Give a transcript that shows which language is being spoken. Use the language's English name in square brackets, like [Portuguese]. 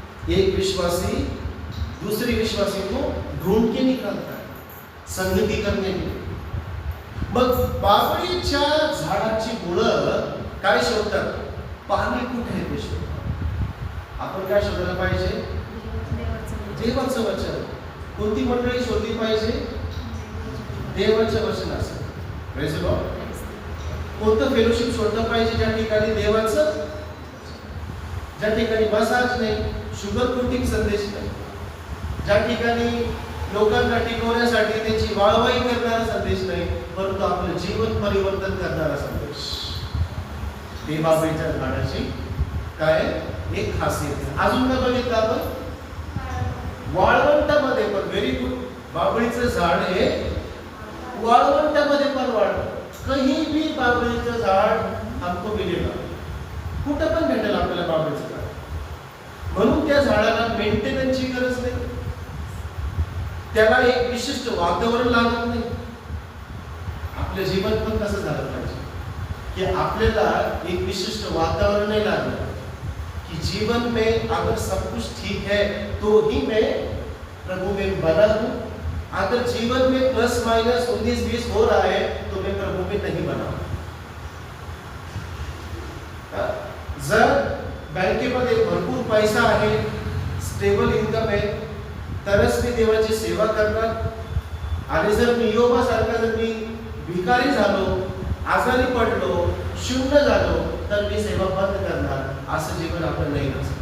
[Hindi] एक विश्वासी दूसरे विश्वासी को ढूंढ के निकालता है, संगती करने के. [Marathi] मग बाभळीच्या झाडाची मुळं काय शोधतात, पाणी कुठे आहे ते शोधतात. आपण काय शोधायला पाहिजे, देवाचं वचन. कोणती मंडळी शोधली पाहिजे, देवाचं वचन असेल. [English] Praise the lord. [Marathi] कोणतं फेलोशिप शोधलं पाहिजे, ज्या ठिकाणी देवाचं, ज्या ठिकाणी मसाज नाही, शुगर कोटिंग संदेश नाही, ज्या ठिकाणी लोकांना टिकवण्यासाठी त्यांची वाळवाई करणारा संदेश नाही, परंतु आपलं जीवन परिवर्तन करणारा संदेश. ते बाभळीच्या झाडाची काय एक खासियत. अजून काय बघितलं आपण, वाळवंटामध्ये पण [English] Very good. [Marathi] बाभळीचं झाड हे वाळवंटामध्ये पण वाढतं. [Hindi] कहीं भी [Marathi] बाभळीचं झाड [Hindi] हमको [Marathi] मिळेल, कुठं पण भेटेल आपल्याला बाभळीचं झाड. म्हणून त्या झाडाला मेंटेनन्सची गरज नाही, त्याला एक विशिष्ट वातावरण लागत नाही. आपलं जीवन पण कसं झालं पाहिजे की आपल्याला एक विशिष्ट वातावरण नाही लागलं कि [Hindi] जीवन में अगर सब कुछ ठीक है तो ही मैं प्रभु में बना हूं. अगर जीवन में प्लस माइनस 19-20 हो रहा है तो मैं प्रभु में नहीं बना. [Marathi] जर बँकेमध्ये भरपूर पैसा आहे, स्टेबल इन्कम आहे, तरच मी देवाची सेवा करणार. आणि जर मी योबासारखा जर मी भिकारी झालो, आजारी पडलो, शून्य झालो, तर मी सेवा बंद करणार. असं जीवन आपण नाही.